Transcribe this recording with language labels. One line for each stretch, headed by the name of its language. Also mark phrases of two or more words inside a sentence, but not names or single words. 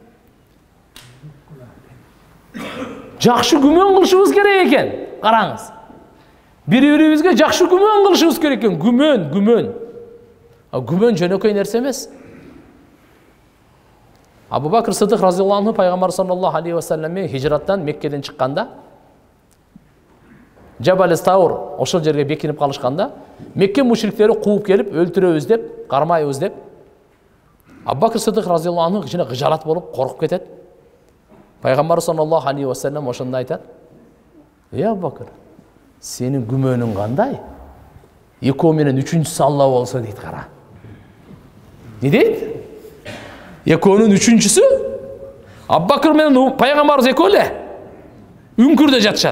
Kyrgyz: Жакшы күмөн кылышыбыз керек экен. Караңыз. Бири-бирибизге жакшы күмөн кылышыбыз керек экен. Күмөн. Күмөн жөнөкөй нерсе эмес. Абу Бакр Сыдык
Arabic: رضي الله عنه
Kyrgyz: пайгамбар
Arabic: صلى الله عليه وسلم
Kyrgyz: хижраттан Меккеден чыкканда, Жабал Таур ошол жерге бекинип калышканда, Мекке мушриктери кууп келип өлтүрөбүз деп, кармайбыз деп, Абу Бакр Сыдык
Arabic: رضي الله عنه
Kyrgyz: кичине кыжалат болуп коркуп кетет. Пайгамбар
Arabic: صلى الله عليه وسلم
Kyrgyz: ошондо айтат: "Ey Абу Бакр, сенин күмөнүң кандай? Экөө менен үчүнчүсү Алла болсо" дейт, кара. Не дейт? Экөөнүн үчүнчүсү Абу Бакр менен пайгамбарыбыз экөө эле үңкүрдө жатышат.